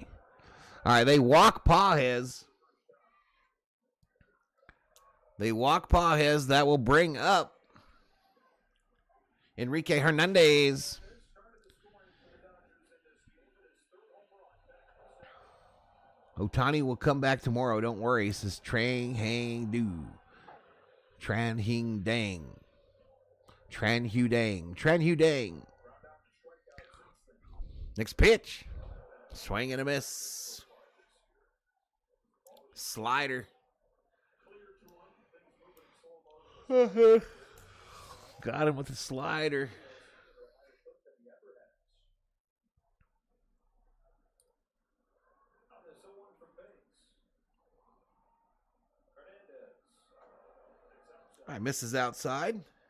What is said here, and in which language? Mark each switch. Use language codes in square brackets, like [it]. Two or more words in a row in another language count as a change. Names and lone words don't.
[en] All right, they walk Pages. That will bring up Enrique Hernandez. Ohtani will come back tomorrow. Don't worry, says Trang Hang Do. Tran Hing Dang. Tran Hu Dang. Tran Hu Dang. Next pitch. Swing and a miss. Slider. Got him with the slider. All right, misses outside.